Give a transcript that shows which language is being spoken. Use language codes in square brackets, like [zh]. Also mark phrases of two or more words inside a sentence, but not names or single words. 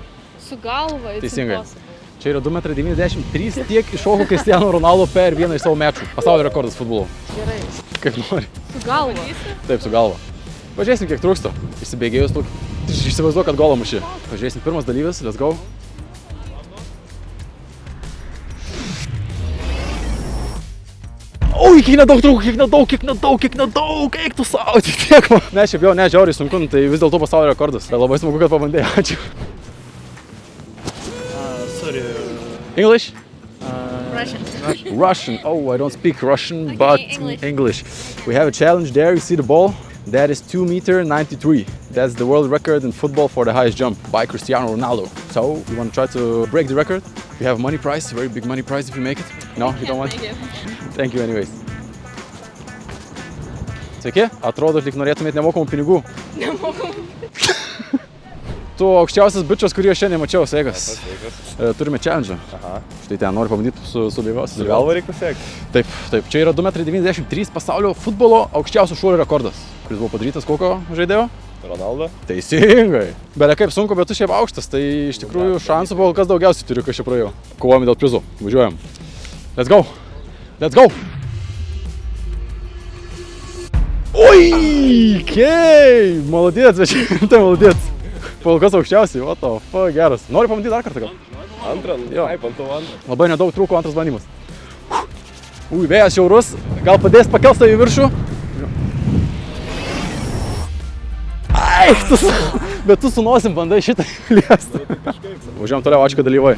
[lt] Su galva? Teisingai. Čia yra 2,93 m, tiek iššoko Cristiano Ronaldo per vieną iš savo mečų. Pasaulio rekordas futbolo. Gerai. Kaip nori. Su galva? Taip, su galva. Pažiūrėsim, kiek trūksta. Išsibėgėjus tuk. Įsivaizduoju, kad golą muši. Pažiūrėsim, pirmas dalyvis, [en] let's go. [lt] Oi, kiek nedaug trūko, kiek tu savo, tiek man. Ne, šiaip jau, ne, žiauriai sunku, tai vis dėlto pasaulio rekordas. Labai smagu, kad pabandėjai, ačiū. [en] Sorry. English? Russian. Russian. Oh, I don't speak Russian, but English. English. We have a challenge there. You see the ball? That is 2,93 m. That's the world record in football for the highest jump by Cristiano Ronaldo. So, you want to try to break the record? You have a money prize, a very big money prize if you make it. No, you don't want? Thank you anyways. [lt] Sveiki, atrodo, lyg norėtumėt nemokamų pinigų. Nemokamų. Tu aukščiausias bičas, kurį aš šiandien mačiau, sveikas. Turime challenge. Aha. Štai ten noriu pabandyti su dalyvaus. Su galva reikia siekti. Taip, taip. Čia yra 2,93 m pasaulio futbolo aukščiausio šuolio rekordas, kuris buvo padarytas kokio žaidėjo? Ronaldo. Teisingai. Belia kaip sunku, bet tu šiaip aukštas, tai iš tikrųjų šansų buvo kas daugiausiai turiu, kai aš čia praėjau. Kovojame dėl prizo. Važiuojam. [en] Let's go. Let's go. [lt] Oi, kei. Молодец, tai молодец. Kol kas aukščiausiai, [en] what the fuck, [lt] geras. Noriu pabandyti dar kartą gal? Antrą? Jo. Taip, ant to antrą. Labai nedaug trūko antras bandymas. Ui, vėjas šiaurus. Gal padės pakels tai į viršų? Ai, bet tu su nosim bandai šitą liesti. Važiuojam toliau, ačiū, kad dalyvai.